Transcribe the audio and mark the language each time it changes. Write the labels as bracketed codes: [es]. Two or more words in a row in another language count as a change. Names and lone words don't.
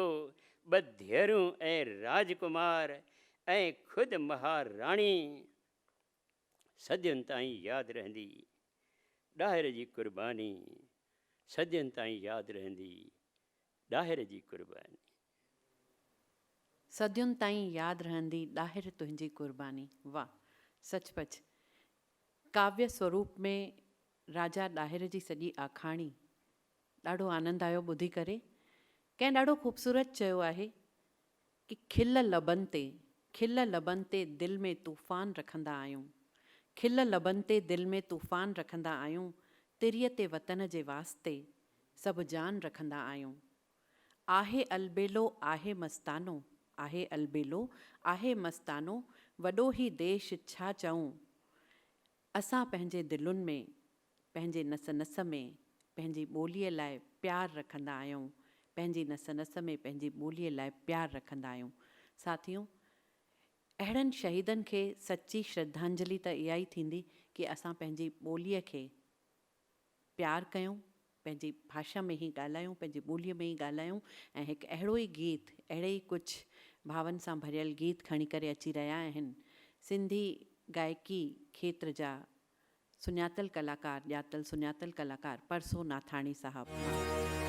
[sd] 2 धीअरूं ऐं राजकुमार ऐं ख़ुदि महाराणी सदियुनि ताईं यादि रहंदी ॾाहिर जी क़ुर्बानी, सदियुनि ताईं यादि रहंदी ॾाहिर जी क़ुर्बानी। सदियुनि ताईं यादि रहंदी ॾाहिर तुंहिंजी क़ुर्बानी। वाह, सचपच काव्य स्वरूप में राजा ॾाहिर जी सॼी आखाणी ॾाढो आनंद आयो ॿुधी करे। कंहिं ॾाढो ख़ूबसूरत चयो आहे कि खिल लबनि ते दिलि में तूफ़ान रखंदा आहियूं, खिल लबनि ते दिलि में तूफ़ान रखंदा आहियूं, तिरीअ ते वतन जे वास्ते सभु जान रखंदा आहियूं। आहे अलबेलो आहे मस्तानो, आहे अलबेलो आहे मस्तानो, वॾो ई देश छा चऊं। असां पंहिंजे दिलुनि में, पंहिंजे नस नस में पंहिंजी ॿोलीअ लाइ प्यार रखंदा आहियूं, पंहिंजी नस नस में पंहिंजी ॿोलीअ लाइ प्यार रखंदा आहियूं। साथियों, अहिड़नि शहीदनि खे सची श्रद्धांजलि त इहा ई थींदी कि असां पंहिंजी ॿोलीअ खे प्यार कयूं, पंहिंजी भाषा में ई ॻाल्हायूं, पंहिंजी ॿोलीअ में ई ॻाल्हायूं। ऐं हिकु अहिड़ो ई गीत, अहिड़े ई कुझु भावनि सां भरियल गीत खणी करे अची रहिया आहिनि सिंधी गायकी खेत्र जा सुञातल कलाकार, ॼातल सुञातल कलाकार परसो नाथाणी साहब।